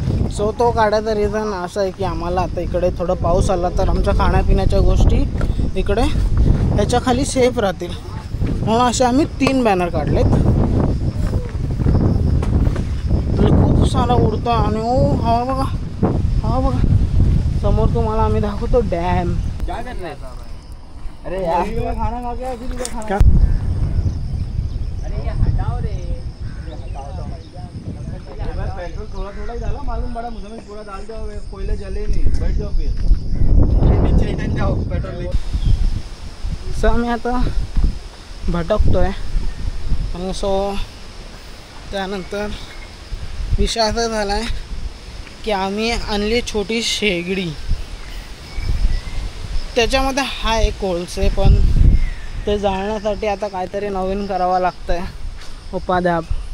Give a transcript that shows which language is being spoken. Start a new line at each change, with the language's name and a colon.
Marathi: So तो काढायचा reason असं आहे की आम्हाला आता इकडे थोडं पाऊस आला तर आमच्या खाण्यापिण्याच्या गोष्टी इकडे त्याच्या खाली सेफ राहतील, म्हणून असे आम्ही 3 बॅनर काढलेत. खूप सारा उडतो आणि हवा बघा, हवा बघा. समोर तुम्हाला आम्ही दाखवतो डॅम.
Hindi: क्या कर रहे हैं? अरे यार खाना खा के फिर खाना. अरे ये हटाओ रे. पेट्रोल थोड़ा ही डाला, मालूम पड़ा मुझे में पूरा डाल दो, कोयले जले नहीं. बैठ जाओ फिर नीचे इधर जाओ पेट्रोल.
Marathi: सो आम्ही आता भटकतोय आणि सो त्यानंतर विषय असा झाला आहे की आम्ही आणली छोटी शेगडी. त्याच्यामध्ये आहे कोळसे, पण ते जाळण्यासाठी आता काहीतरी नवीन करावं लागतं आहे. उपाध्याप.